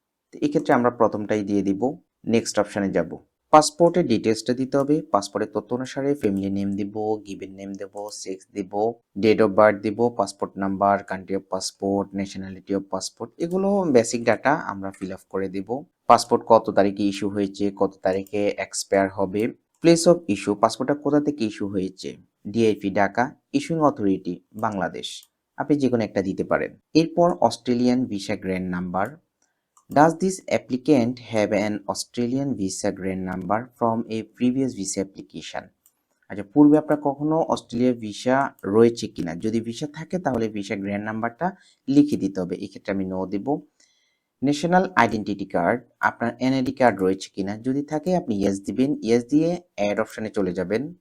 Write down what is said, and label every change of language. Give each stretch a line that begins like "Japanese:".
Bangla: তো এক্ষেত্রে আমরা প্রথমটাই দিয়ে দিব, নেক্সট অপশানে যাব। পাসপোর্টের ডিটেলসটা দিতে হবে, পাসপোর্টের তথ্য অনুসারে ফ্যামিলি নেম দিব, গিভেন নেম দেব, সেক্স দিব, ডেট অফ বার্থ দিব, passport number, country of passport, nationality of passport, এগুলো বেসিক ডাটা আমরা ফিল আপ করে দিব। পাসপোর্ট কত তারিখে ইস্যু হয়েছে, কত তারিখে এক্সপায়ার হবে, প্লেস অফ ইস্যু, পাসপোর্টটা কোথা থেকে ইস্যু হয়েছে, DIP Dhaka, issuing authority Bangladesh, আপনি যে কোনো একটা দিতে পারেন। এরপর Australian visa grand number,
English: does this applicant have an Australian visa grant number from a previous visa application?
Bangla: আচ্ছা, পূর্বে আপনার কখনো অস্ট্রেলিয়া ভিসা রয়েছে কিনা, যদি ভিসা থাকে তাহলে ভিসা গ্র্যান্ড নাম্বারটা লিখে দিতে হবে, এক্ষেত্রে আমি নো দেব। ন্যাশনাল আইডেন্টিটি কার্ড, আপনার এনআইডি কার্ড রয়েছে কিনা, যদি থাকে আপনি ইয়েস দিবেন, ইয়েস দিয়ে অ্যাড অপশনে চলে যাবেন।